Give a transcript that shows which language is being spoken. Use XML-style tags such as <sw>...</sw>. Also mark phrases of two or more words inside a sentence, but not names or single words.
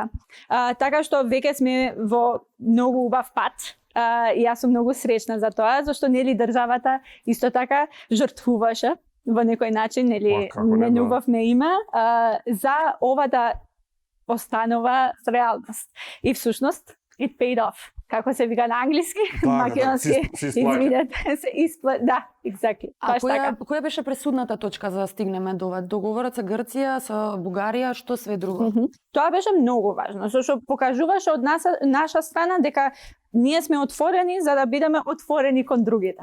<mk>Така што веќе сме во многу убав пат. И јас сум многу среќна за тоа, зашто нели државата исто така жртвуваше во некој начин, нели менувавме име за ова да останува реалност. И всушност</mk> <en>it paid off.</en> <mk>Како се вика на англиски, македонски, извинете, се исплати. Да, exactly. А која беше пресудната точка за да стигнеме до ова? Договорот со Грција, со Бугарија, што све друго? Тоа беше многу важно, зашто покажуваше од наша страна дека ние сме отворени за да бидеме отворени кон другите.</mk>